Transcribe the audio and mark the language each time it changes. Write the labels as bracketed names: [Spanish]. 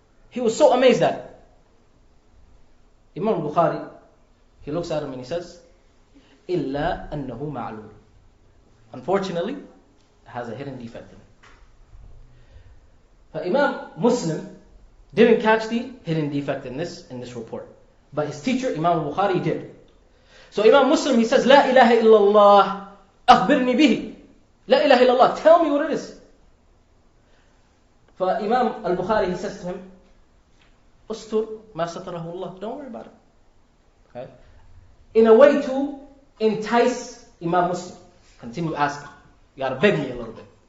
[English] He was so amazed at it. Imam Bukhari, he looks at him and he says, [Arabic] إِلَّا أَنَّهُ مَعْلُولٌ. [English] Unfortunately, it has a hidden defect in it. But Imam Muslim didn't catch the hidden defect in this report. But his teacher, Imam Bukhari, did. So Imam Muslim, he says, [Arabic] لا إله إلا الله أخبرني به. لا إله إلا الله, [English] tell me what it is. For Imam al-Bukhari, he says to him, [Arabic] Ustur ma satarahu Allah. [English] Don't worry about it. Okay? In a way to entice Imam Muslim. Continue asking. You gotta beg me a little bit.